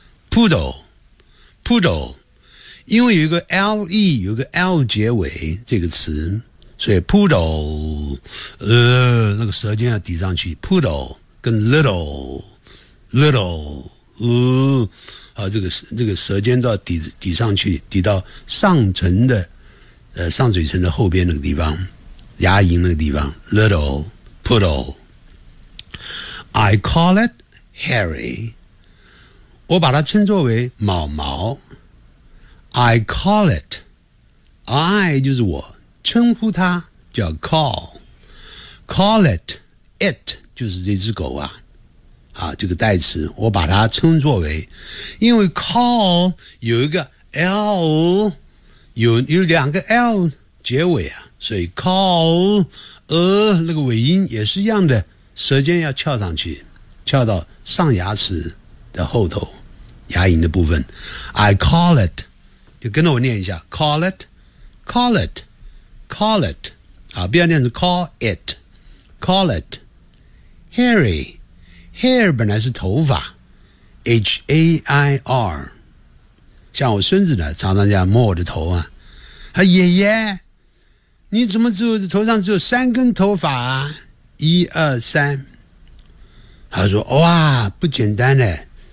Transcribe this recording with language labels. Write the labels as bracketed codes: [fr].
[zh] poodle， poodle， 因为有一个 l e， 有一个 l 结尾这个词，所以 poodle， 那个舌尖要抵上去 ，poodle 跟 little， little， 啊，这个舌尖都要抵上去，抵到上唇的上嘴唇的后边那个地方，牙龈那个地方。 [en] Little poodle， I call it Harry， [zh] 我把它称作为毛毛。 I call it， I 就是我称呼它叫 call it， it 就是这只狗啊。啊，这个代词我把它称作为，因为 call 有一个 l， 有两个 l 结尾啊，所以 call 那个尾音也是一样的，舌尖要翘上去，翘到上牙齿的后头牙龈的部分。 I call it， 就跟着我念一下 call it call it call it， 好，不要念成 call it call it。 HarryHair 本来是头发 ，H-A-I-R。像我孙子呢，常常这样摸我的头啊，他爷爷，你怎么只有头上只有三根头发啊？一二三。他说：哇，不简单嘞！